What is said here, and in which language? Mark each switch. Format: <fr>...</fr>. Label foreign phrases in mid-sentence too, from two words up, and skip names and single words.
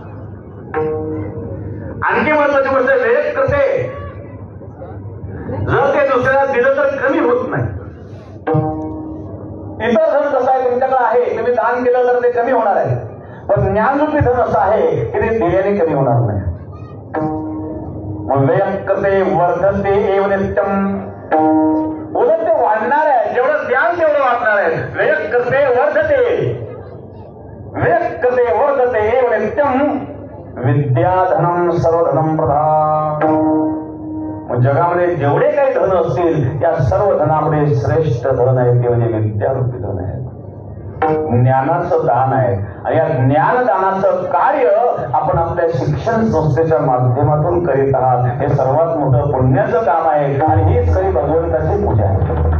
<mr>आणखी महत्वाची गोष्ट वेळ करते, जर ते दुसऱ्याला दिलं तर कमी होत नाही. इतर धन कसं आहे, तुमच्याकडे आहे, तुम्ही दान केलं तर ते कमी होणार आहे. पण ज्ञानरूपी धन असं आहे की ते दिल्याने कमी होणार नाही.</mr> <sa>करते वर्धते एव नित्यम,</sa> <mr>उलट ते वाढणार आहे. जेवढं ज्ञान तेवढं वाढणार आहे.</mr> <sa>वेग करते वर्धते, वेग करते वर्धते एव नित्यम विद्याधनम सर्वधनम प्रधान.</sa> <mr>जगामध्ये जेवढे काही धन असतील त्या सर्व धनामध्ये श्रेष्ठ धन आहे ते म्हणजे विद्यारूपी धन आहे, ज्ञानाचं दान आहे. आणि या ज्ञानदानाचं कार्य आपण आपल्या शिक्षण शिक्षण संस्थेच्या माध्यमातून करीत आहात हे सर्वात मोठं पुण्याचं काम आहे आणि हीच खरी भगवंताची पूजा आहे.</mr>